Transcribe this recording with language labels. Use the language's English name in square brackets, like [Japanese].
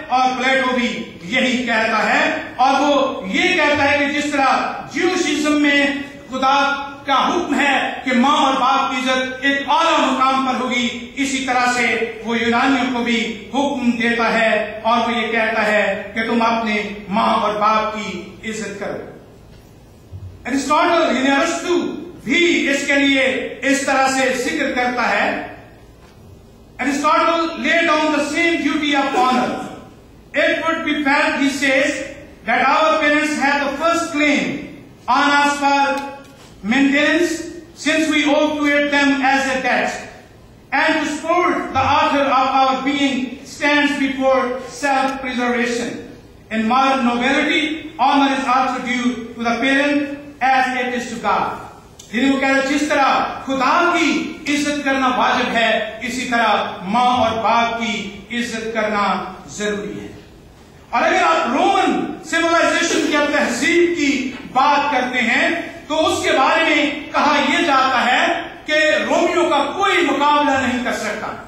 [Hindi] और प्लेटो भी यही कहता है और वो ये कहता है कि जिस तरह ज्यूशिज्म में खुदा का हुक्म है कि माँ और बाप की इज्जत एक आला मुकाम पर होगी, इसी तरह से वो यूनानियों को भी हुक्म देता है और वो ये कहता है कि तुम अपने माँ और बाप की इज्जत करो। एरिस्टोटल यानी अरस्तु भी इसके लिए इस तरह से जिक्र करता है। [English] Aristotle laid down the same duty of honor. It would be felt, he says, that our parents have the first claim on us for maintenance, since we owe to it them as a debt. And to support the author of our being stands before self-preservation. In modern nobility, honor is also due to the parent as it is to God. [Hindi] वो कह रहे जिस तरह खुदा की इज्जत करना वाजिब है, इसी तरह माँ और बाप की इज्जत करना जरूरी है। और अगर आप रोमन सिविलाइजेशन की तहजीब की बात करते हैं तो उसके बारे में कहा यह जाता है कि रोमियों का कोई मुकाबला नहीं कर सकता।